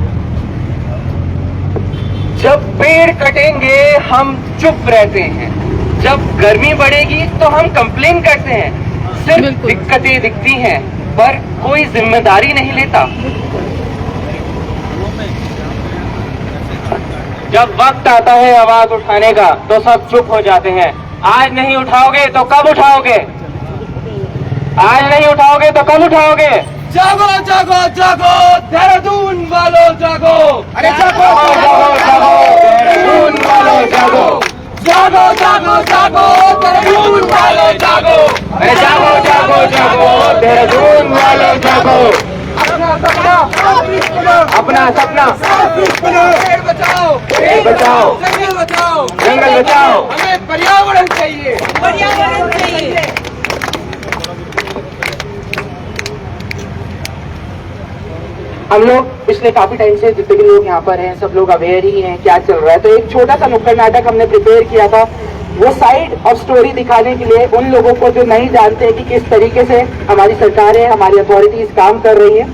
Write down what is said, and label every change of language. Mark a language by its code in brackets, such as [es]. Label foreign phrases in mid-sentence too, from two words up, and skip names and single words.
[hi] जब पेड़ कटेंगे हम चुप रहते हैं, जब गर्मी बढ़ेगी तो हम कंप्लेन करते हैं, सिर्फ दिक्कतें दिखती हैं पर कोई जिम्मेदारी नहीं लेता। जब वक्त आता है आवाज उठाने का तो सब चुप हो जाते हैं। आज नहीं उठाओगे तो कब उठाओगे? आज नहीं उठाओगे तो कब उठाओगे? जागो जागो जागो देहरादून वालों जागो! अरे जागो जागो जागो देहरादून वालों जागो! जागो जागो जागो देहरादून वालों जागो! अरे जागो जागो जागो देहरादून वालों जागो! अपना सपना पेड़ बचाओ, पेड़ बचाओ, जंगल बचाओ, जंगल बचाओ, हमें पर्यावरण चाहिए, पर्यावरण चाहिए। हम लोग पिछले काफी टाइम से जितने भी लोग यहाँ पर हैं सब लोग अवेयर ही हैं क्या चल रहा है, तो एक छोटा सा नुक्कड़ नाटक हमने प्रिपेयर किया था, वो [en] side of story [hi] दिखाने के लिए उन लोगों को जो नहीं जानते कि किस तरीके से हमारी सरकारें, हमारी अथॉरिटीज काम कर रही है।